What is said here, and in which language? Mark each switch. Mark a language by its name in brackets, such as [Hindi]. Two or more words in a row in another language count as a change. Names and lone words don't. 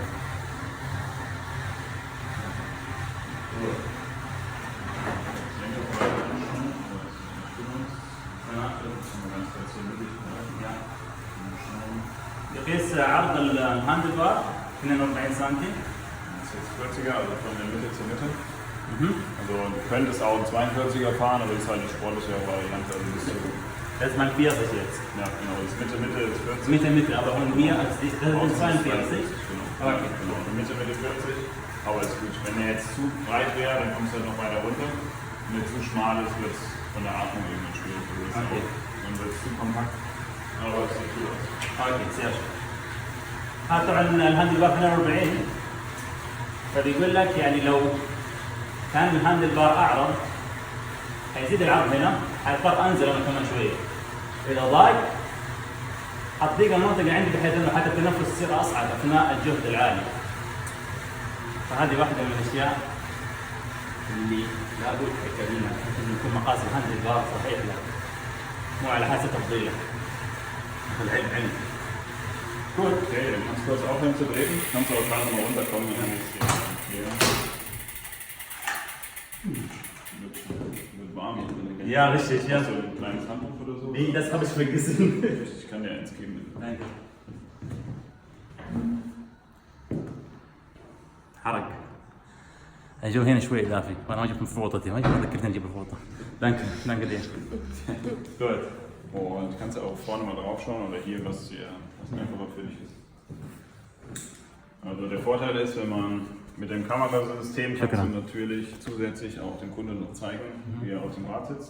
[Arabic] يقيس عرض [English] handlebar [Arabic] 42 سم. [German] Das ist jetzt 40er, also von der Mitte zur Mitte. Also du könntest auch einen 42er fahren, aber das ist halt eine sportliche Variante. Also das ist mein 40 jetzt. Ja, genau. Das Mitte ist 40. Mitte, aber von mir als das ist 42. Genau. Okay. Genau. Mitte 40. Aber ist gut. Wenn der jetzt zu breit wäre, dann kommst du halt noch weiter runter. Wenn der zu schmal ist, wird es von der Atmung irgendwann schwierig. Okay. Dann wird es zu kompakt. Aber es sieht gut aus. [English] okay sir. [Arabic] هذا طبعا [English] handlebar [Arabic] 42 فبيقول لك يعني لو كان [English] handlebar [Arabic] اعرض حيزيد العرض هنا، حيضطر انزل انا كمان شويه. اذا ضاق حتضيق المنطقه عندي بحيث انه حتى التنفس يصير اصعب اثناء الجهد العالي. فهذه واحده من الاشياء اللي لابد تتكلمها، انه يكون مقاس [English] handlebar [Arabic] صحيح له، مو على حسب تفضيلك. العلم علم. [German] Gut, okay, dann kannst du kurz aufhören zu treten. Kannst du auch gerade mal runterkommen. Wird warm. Ja, richtig, ja. So ein kleines Handtuch oder so? Nee, das habe ich vergessen. Ich kann dir eins geben. Danke. [Arabic] حرق. جو هنا شوي اضافي، وانا ما جبت مفروضتي، ما ذكرتني اجيب الفوطه. [German] Danke dir. Gut. Und kannst du auch vorne mal drauf schauen oder hier, was einfacher für dich ist. Also der Vorteil ist, wenn man mit dem Kamerasystem kannst du natürlich zusätzlich auch dem Kunden noch zeigen, wie er auf dem Rad sitzt.